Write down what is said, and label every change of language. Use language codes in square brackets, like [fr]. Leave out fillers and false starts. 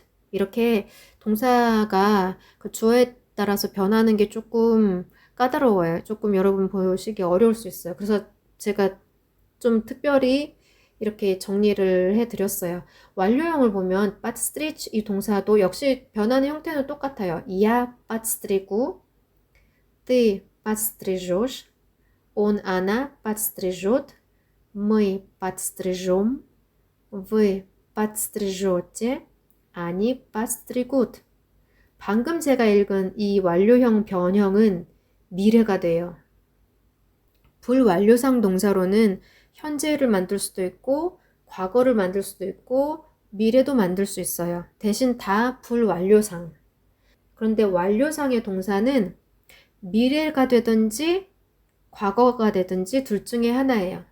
[ko] 이렇게 동사가 그 주어에 따라서 변하는 게 조금 까다로워요. 조금 여러분 보시기 어려울 수 있어요. 그래서 제가 좀 특별히 이렇게 정리를 해드렸어요. 완료형을 보면 빠트스트리치 이 동사도 역시 변하는 형태는 똑같아요. [ru] Я подстригу, ты подстрижешь, он, она подстрижет, мы подстрижем, вы подстрижете, они подстригут. [ko] 방금 제가 읽은 이 완료형 변형은 미래가 돼요. 불완료상 동사로는 현재를 만들 수도 있고 과거를 만들 수도 있고 미래도 만들 수 있어요. 대신 다 불완료상. 그런데 완료상의 동사는 미래가 되든지 과거가 되든지 둘 중에 하나예요.